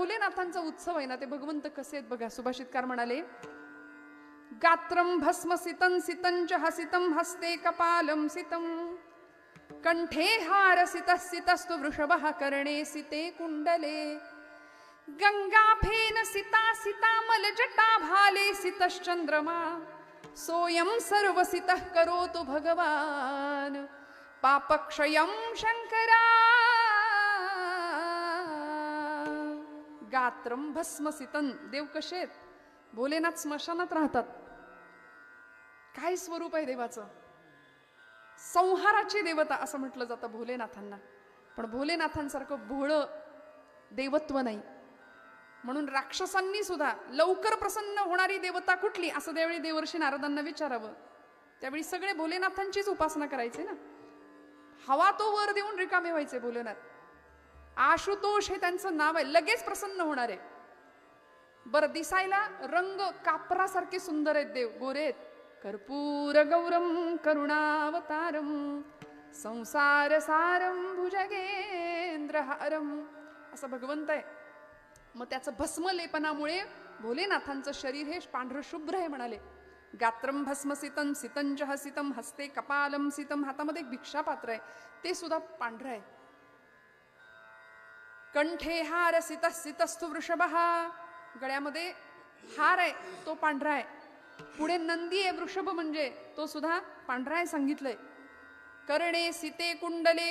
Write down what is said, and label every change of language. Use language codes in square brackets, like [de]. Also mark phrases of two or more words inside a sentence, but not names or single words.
[mr] भोलेनाथांचा उत्सव आहे ना, ते भगवंत कसे आहेत बघा. सुभाषितकार म्हणाले, [sa] गात्रम भस्म सितं सितंच हसितं हस्ते कपालं सितं कंठे हार सितः सितस्तु वृषभः कर्णे सिते कुंडले गंगाफेन सिता सितामल जटा भाले सितश्चंद्रमा सोयम सर्वसितः करोतु भगवान पापक्षयं शंकरा. गात्रम भस्म सितं. [mr] देव कसे आहेत? भोलेनाथ स्मशानात राहतात. काय स्वरूप आहे देवाचं? संहाराची देवता असं म्हटलं जातं भोलेनाथांना. पण भोलेनाथांसारखं भोळं देवत्व नाही. म्हणून राक्षसांनी सुद्धा लवकर प्रसन्न होणारी देवता कुठली असं त्यावेळी देवर्षी नारदांना विचारावं. त्यावेळी सगळे भोलेनाथांचीच उपासना करायचे ना. हवा तो वर देऊन रिकामे व्हायचे भोलेनाथ. आशुतोष हे त्यांचं नाव आहे, लगेच प्रसन्न होणार आहे. बरं, दिसायला रंग कापरासारखे सुंदर आहेत देव, गोरे आहेत. [sa] कर्पूर गौरम करुणावतारम संसार सारम भुजगेंद्रहारम [mr] असं भगवंत आहे. मग त्याचं भस्मलेपनामुळे भोलेनाथांचं शरीर हे पांढरं शुभ्र आहे म्हणाले. [sa] गात्रम भस्म सितं सितंच हसितं हस्ते कपालं सितं. [mr] हातामध्ये एक भिक्षापात्र आहे, ते सुद्धा पांढरं आहे. [sa] कंठे हार सितः सितस्तु वृषभः. [mr] गळ्यामध्ये हार आहे, तो पांढरा आहे. पुढे नंदी आहे, वृषभ म्हणजे तो सुद्धा पांढरा आहे सांगितलंय. [sa] कर्णे सिते कुंडले.